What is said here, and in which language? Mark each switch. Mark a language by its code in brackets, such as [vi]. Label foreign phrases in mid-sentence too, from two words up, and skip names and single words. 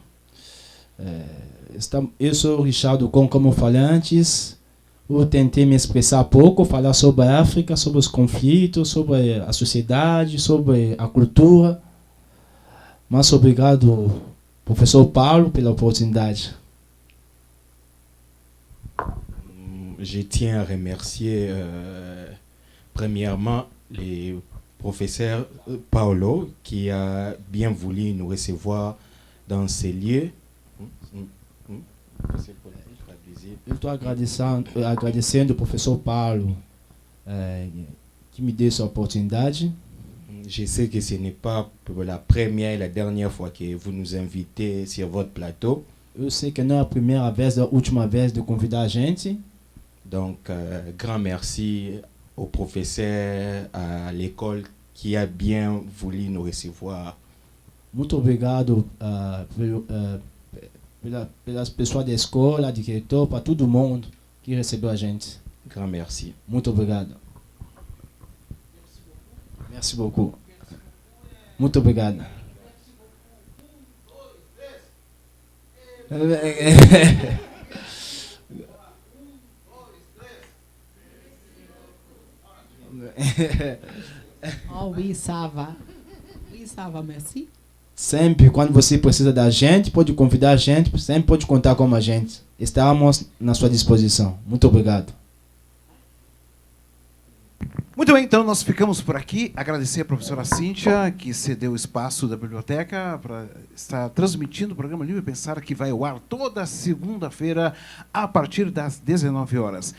[pt] Eu sou o Richard, como eu falei antes. Eu tentei me expressar pouco, falar sobre a África, sobre os conflitos, sobre a sociedade, sobre a cultura. Mas obrigado, professor Paulo, pela oportunidade. [fr] Je tiens à remercier premièrement les professeurs Paolo qui a bien voulu nous recevoir dans ces lieux. [pt] Eu estou agradecendo ao professor Paulo que me deu essa oportunidade. [fr] Je sais que ce n'est pas pour la première et la dernière fois que vous nous invitez sur votre plateau. [pt] Eu sei que não é a primeira vez, a última vez de convidar a gente. [fr] Donc, grand merci au professeur, à l'école qui a bien voulu nous recevoir. [pt] Muito obrigado pelas pessoas da escola, diretor, para todo mundo que recebeu a gente. [fr] Grand merci. [pt] Muito obrigado. [fr] Merci beaucoup. [pt] Muito obrigado. [fr] Oh, oui, ça va. Oui, ça va, merci. [pt] Sempre, quando você precisa da gente, pode convidar a gente, sempre pode contar com a gente. Estamos na sua disposição. Muito obrigado. Muito bem, então nós ficamos por aqui. Agradecer a professora Cíntia, que cedeu o espaço da biblioteca para estar transmitindo o programa Livre Pensar, que vai ao ar toda segunda-feira, a partir das 19 horas.